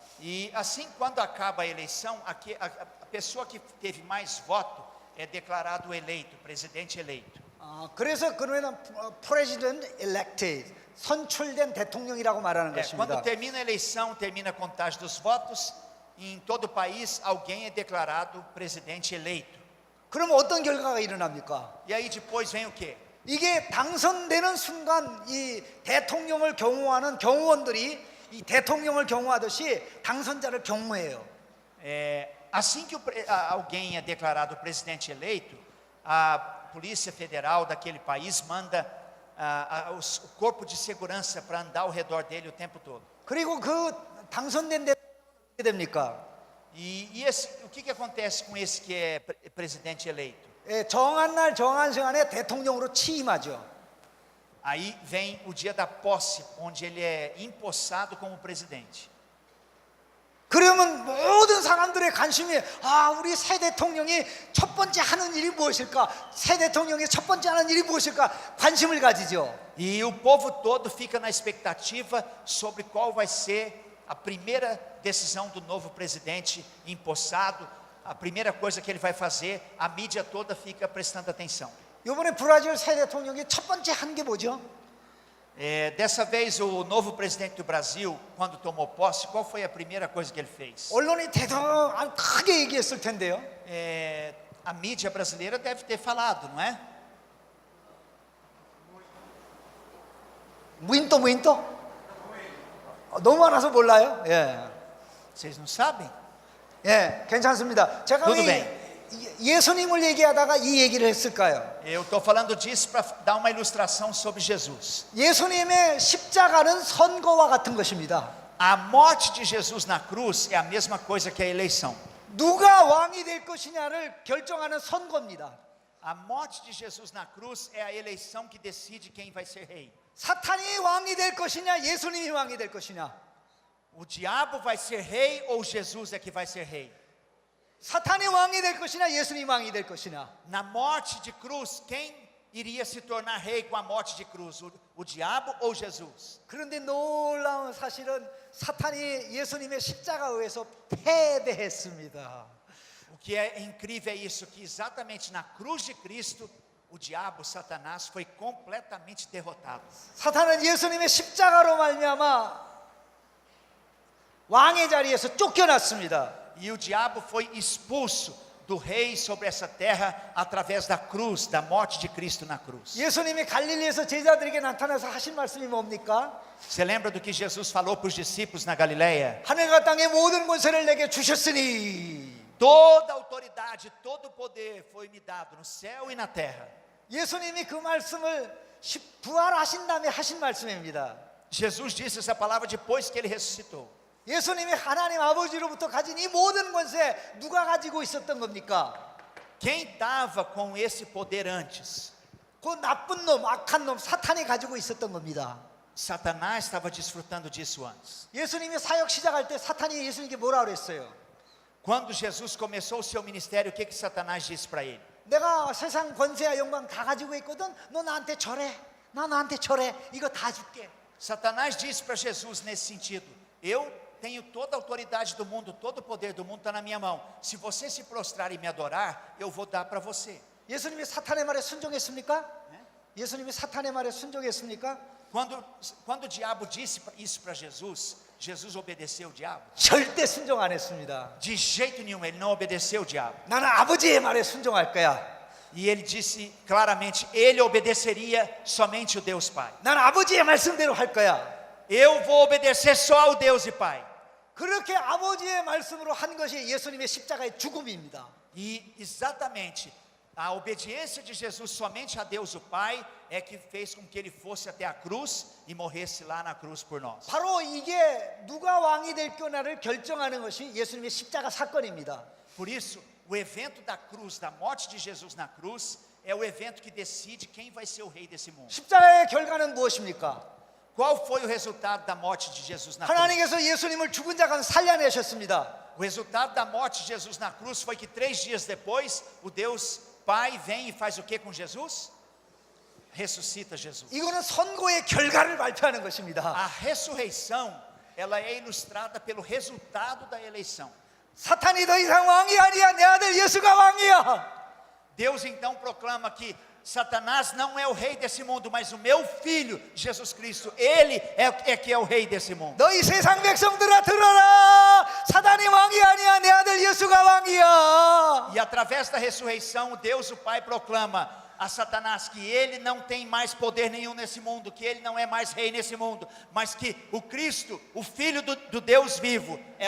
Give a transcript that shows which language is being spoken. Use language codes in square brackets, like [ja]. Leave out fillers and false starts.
[pt] E assim, quando acaba a eleição, a pessoa que teve mais voto é declarado eleito, presidente eleito. [ko] 그래서 그러면 [en] president elected, [ko] 선출된 대통령이라고 말하는 [pt] Quando [ko] 것입니다. [pt] termina a eleição, termina a contagem dos votos, em todo o país alguém é declarado presidente eleito. [ko] 그럼 어떤 결과가 일어납니까? [pt] E aí depois vem o quê? [ko] 이게 당선되는 순간 이 대통령을 경호하는 경호원들이 이 대통령을 경호하듯이 당선자를 경호해요. [pt] Assim que alguém é declarado presidente eleito, a Polícia Federal daquele país manda o corpo de segurança para andar ao redor dele o tempo todo. [ko] 그리고 그 당선된 대통령이 어떻게 됩니까? [pt] O que acontece com esse que é presidente eleito? [ko] 정한 날 정한 시간에 대통령으로 취임하죠. [pt] Aí vem o dia da posse, onde ele é empossado como presidente. [ko] 그러면 모든 사람들의 관심이 우리 새 대통령이 첫 번째 하는 일이 무엇일까? 새 대통령이 첫 번째 하는 일이 무엇일까? 관심을 가지죠. [pt] E o povo todo fica na expectativa sobre qual vai ser a primeira decisão do novo presidente empossado, a primeira coisa que ele vai fazer, a mídia toda fica prestando atenção. [ko] 이번에 브라질 새 대통령이 첫 번째 한 게 뭐죠? [pt] Dessa vez o novo presidente do Brasil, quando tomou posse, qual foi a primeira coisa que ele fez? [ko] 언론이 크게 얘기했을 텐데요. [pt] A mídia brasileira deve ter falado, não é? [ko] 무인도 너무 많아서 몰라요. [pt] Vocês não sabem? [ko] 괜찮습니다. 제가 [pt] Tudo [ko] 왜 [pt] bem. [ko] 예수님을 얘기하다가 이 얘기를 했을까요? [pt] Eu estou falando disso para dar uma ilustração sobre Jesus. [ko] 예수님의 십자가는 선거와 같은 것입니다. [pt] A morte de Jesus na cruz é a mesma coisa que a eleição. [ko] 누가 왕이 될 것이냐를 결정하는 선거입니다. [pt] A morte de Jesus na cruz é a eleição que decide quem vai ser rei. [ko] 사탄이 왕이 될 것이냐, 예수님이 왕이 될 것이냐. [pt] O diabo vai ser rei ou Jesus é que vai ser rei? [ko] 사탄이 왕이 될 것이냐, 예수님이 왕이 될 것이냐. [pt] Na morte de cruz, quem iria se tornar rei com a morte de cruz? O diabo ou Jesus? [ko] 그런데 놀라운 사실은 사탄이 예수님의 십자가에 의해서 패배했습니다. [pt] O que é incrível é isso, que exatamente na cruz de Cristo, o diabo, Satanás, foi completamente derrotado. [ko] 사탄은 예수님의 십자가로 말미암아 왕의 자리에서 쫓겨났습니다. [pt] E o diabo foi expulso do rei sobre essa terra através da cruz, da morte de Cristo na cruz. [ko] 예수님이 갈릴리에서 제자들에게 나타나서 하신 말씀이 뭡니까? [pt] Você lembra do que Jesus falou para os discípulos na Galileia? [ko] 하늘과 땅의 모든 권세를 내게 주셨으니. [pt] Toda autoridade, todo poder foi me dado no céu e na terra. [ko] 예수님이 그 말씀을 부활하신 다음에 하신 말씀입니다. [pt] Jesus disse essa palavra depois que ele ressuscitou. [ko] 예수님이 하나님 아버지로부터 가진 이 모든 권세 누가 가지고 있었던 겁니까? [pt] Quem estava com esse poder antes? [ko] 그 나쁜 놈, 악한 놈, 사탄이 가지고 있었던 겁니다. [pt] Satanás estava desfrutando disso antes. [ko] 예수님이 사역 시작할 때 사탄이 예수님께 뭐라 그랬어요? [pt] Quando Jesus começou o seu ministério, o que Satanás disse para ele? [ko] 내가 세상 권세와 영광 다 가지고 있거든. 너 나한테 절해. 나 나한테 절해. 이거 다 줄게. [pt] Satanás disse para Jesus nesse sentido: eu tenho toda a autoridade do mundo, todo o poder do mundo está na minha mão. Se você se prostrar e me adorar, eu vou dar para você. [ko] 예수님이 사탄의 말에 순종했습니까? 예수님이 사탄의 말에 순종했습니까? [pt] Quando o diabo disse isso para Jesus, Jesus obedeceu o diabo? [ko] 절대 순종 안 했습니다. [pt] De jeito nenhum, ele não obedeceu o diabo. [ko] 나는 아버지의 말에 순종할 거야. [pt] E ele disse claramente, ele obedeceria somente o Deus Pai. [ko] 나는 아버지의 말씀대로 할 거야. [pt] Eu vou obedecer só ao Deus e Pai. [ko] 그렇게 아버지의 말씀으로 한 것이 예수님의 십자가의 죽음입니다. [pt] E exatamente a obediência de Jesus somente a Deus o Pai é que fez com que ele fosse até a cruz e morresse lá na cruz por nós. [ko] 바로 이게 누가 왕이 될 거냐를 결정하는 것이 예수님의 십자가 사건입니다. [pt] Por isso, o evento da cruz, da morte de Jesus na cruz, é o evento que decide quem vai ser o rei desse mundo. [ko] 십자가의 결과는 무엇입니까? [pt] Qual foi o resultado da morte de Jesus na cruz? [ko] 하나님께서 예수님을 죽은 자 가운데 살려내셨습니다. [pt] O resultado da morte de Jesus na cruz foi que 3 dias depois, o Deus Pai vem e faz o que com Jesus? Ressuscita Jesus. [ko] 이거는 선고의 결과를 발표하는 것입니다. [pt] A ressurreição, ela é ilustrada pelo resultado da eleição. [ko] 사탄이 더 이상 왕이 아니야. 내 아들 예수가 왕이야. [pt] Deus então proclama que Satanás não é o rei desse mundo, mas o meu filho, Jesus Cristo, ele é que é o rei desse mundo. [ko] 너희 세상 백성들아 들어라. 사단이 왕이 아니야. 내 아들 예수가 왕이야. [pt] E através da ressurreição, Deus o Pai proclama a Satanás que ele não tem mais poder nenhum nesse mundo, que ele não é mais rei nesse mundo, mas que o Cristo, o Filho do Deus vivo, é